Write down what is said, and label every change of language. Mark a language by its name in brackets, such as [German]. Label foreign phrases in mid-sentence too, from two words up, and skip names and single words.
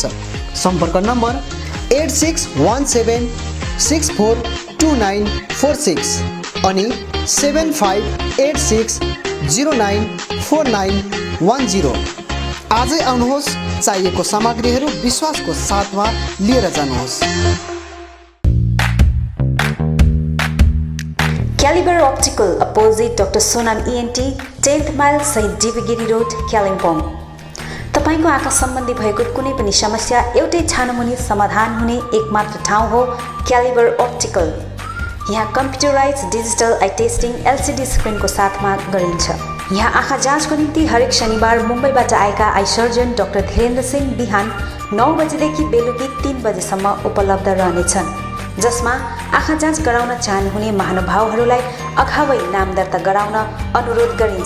[Nepali] सम्पर्क नम्बर 8617642946 अनि 7586094910। आजै आउनुहोस्, चाहिएको सामग्रीहरू विश्वासको साथमा लिएर जानुहोस्। [English] Caliber Optical, opposite Dr. Sonam ENT, 10th mile शहीद DB गिरी रोड, [Nepali] कालिम्पोङ। तपाईको आँखा सम्बन्धी भएको कुनै पनि समस्या एउटै छानोमुनि समाधान हुने एकमात्र ठाउँ हो क्यालिबर अप्टिकल। यहाँ [English] computerised digital eye testing [Nepali] LCD स्क्रिनको साथमा गरिन्छ। यहाँ आँखा जाँचको निम्ति हरेक शनिबार मुम्बईबाट आएका [English] eye surgeon [Nepali] डाक्टर धीरेन्द्र सिंह बिहान 9 बजेदेखि बेलुकी 3 बजेसम्म उपलब्ध रहनेछन्, जसमा आँखा जाँच गराउन चाहनुहुने महानुभावहरूलाई अगावै नाम दर्ता गराउन अनुरोध गरिन्छ।